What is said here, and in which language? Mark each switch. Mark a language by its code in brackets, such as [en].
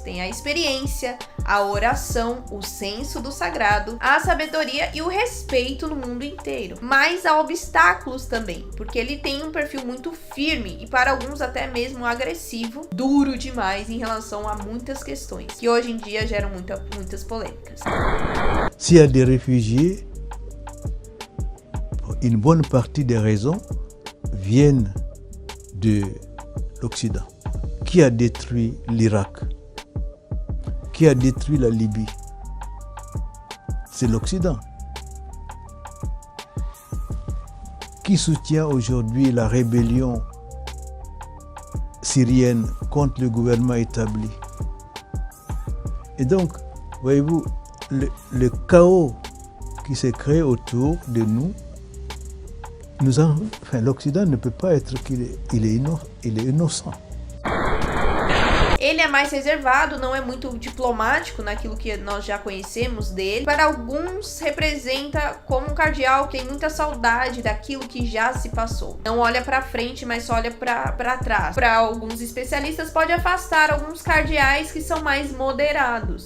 [pt] Tem a experiência, a oração, o senso do sagrado, a sabedoria e o respeito no mundo inteiro. Mas há obstáculos também, porque ele tem um perfil muito firme e para alguns até mesmo agressivo, duro demais em relação a muitas questões, que hoje em dia geram muitas polêmicas. [fr] S'il y a des réfugiés, une bonne partie des raisons viennent de l'Occident. Qui a détruit l'Irak? Qui a détruit la Libye? C'est l'Occident. Qui soutient aujourd'hui la rébellion syrienne contre le gouvernement établi? Et donc, voyez-vous, le chaos qui s'est créé autour de nous, l'Occident ne peut pas être qu'il est innocent. [pt] Ele é mais reservado, não é muito diplomático naquilo que nós já conhecemos dele. Para alguns, representa como um cardeal que tem muita saudade daquilo que já se passou. Não olha para frente, mas só olha para trás. Para alguns especialistas, pode afastar alguns cardeais que são mais moderados.